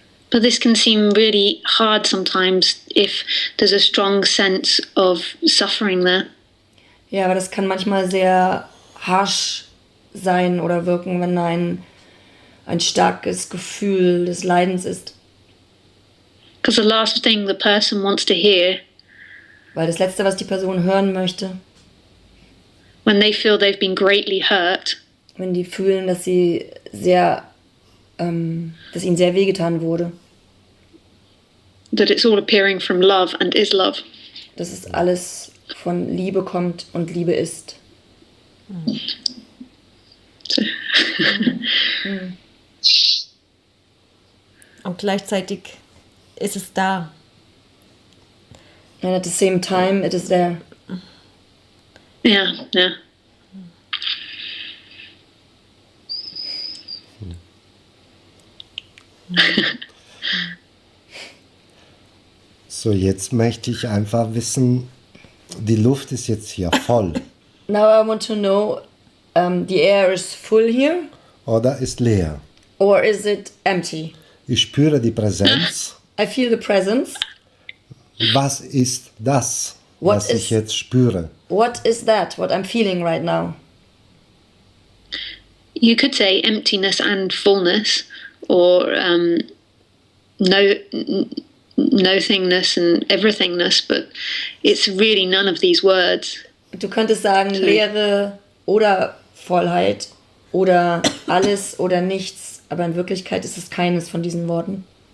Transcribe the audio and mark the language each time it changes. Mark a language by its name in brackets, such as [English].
[English] But this can seem really hard sometimes if there's a strong sense of suffering there. [German] Ja, aber das kann manchmal sehr harsh sein oder wirken, wenn ein starkes Gefühl des Leidens ist. [English] Because the last thing the person wants to hear [German] Weil das Letzte, was die Person hören möchte, [English] when they feel they've been greatly hurt, [German] wenn die fühlen, dass sie dass ihnen sehr wehgetan wurde, [English] that it's all appearing from love and is love. [German] dass es alles von Liebe kommt und Liebe ist. [English] So, [German] Und gleichzeitig ist es da. [English] And at the same time, it is there. yeah, yeah. [German] So, jetzt möchte ich einfach wissen, die Luft ist jetzt hier voll [English] Now I want to know, the air is full here, [German] oder ist leer? [English] or is it empty? [German] Ich spüre die Präsenz. [English] I feel the presence. [German] Was ist das, [English] What [German] was [English] is- [German] ich jetzt spüre? [English] What is that, what I'm feeling right now? You could say emptiness and fullness, or nothingness and everythingness, but it's really none of these words. [German] Du könntest sagen Leere oder Vollheit oder alles oder nichts, aber in Wirklichkeit ist es keines von diesen Worten.